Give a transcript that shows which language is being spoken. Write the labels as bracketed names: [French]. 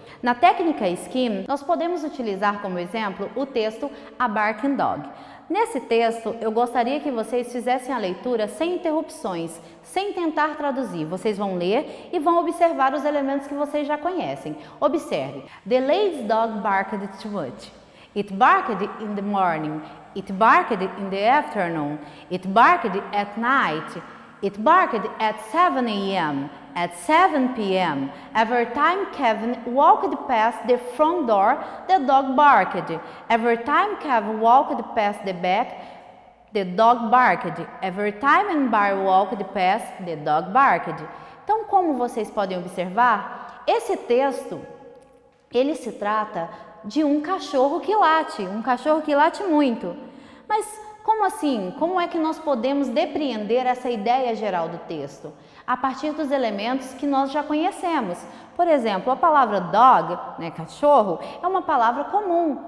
[Portuguese] Na técnica skim, nós podemos utilizar como exemplo o texto A Barking Dog. Nesse texto, eu gostaria que vocês fizessem a leitura sem interrupções, sem tentar traduzir. Vocês vão ler e vão observar os elementos que vocês já conhecem. Observe. [English] The lady's dog barked too much. It barked in the morning. It barked in the afternoon. It barked at night. It barked at 7 a.m. At 7 p.m. Every time Kevin walked past the front door, the dog barked. Every time Kevin walked past the back, the dog barked. Every time Barry walked past, the dog barked. [Portuguese] Então, como vocês podem observar, esse texto, ele se trata de um cachorro que late muito. Mas como assim? Como é que nós podemos depreender essa ideia geral do texto? A partir dos elementos que nós já conhecemos. Por exemplo, a palavra dog, né, cachorro, é uma palavra comum.